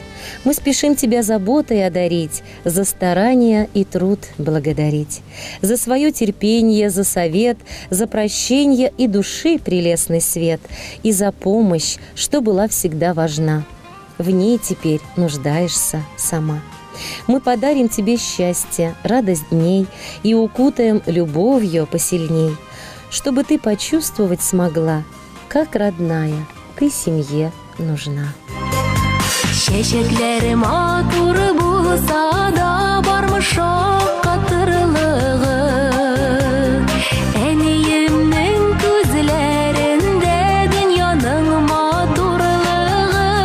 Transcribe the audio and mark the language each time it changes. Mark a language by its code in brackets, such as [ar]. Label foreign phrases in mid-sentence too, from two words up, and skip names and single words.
[ru] Мы спешим тебя заботой одарить, за старания и труд благодарить, за свое терпение, за совет, за прощение и души прелестный свет, и за помощь, что была всегда важна. В ней теперь нуждаешься сама. Мы подарим тебе счастье, радость дней и укутаем любовью посильней, чтобы ты почувствовать смогла, как родная, ты семье нужна. [tt] Чәчәкләрем матур булса да бармыш катырлыгы. Әниемнең күзләрендә дөньяның матурлыгы.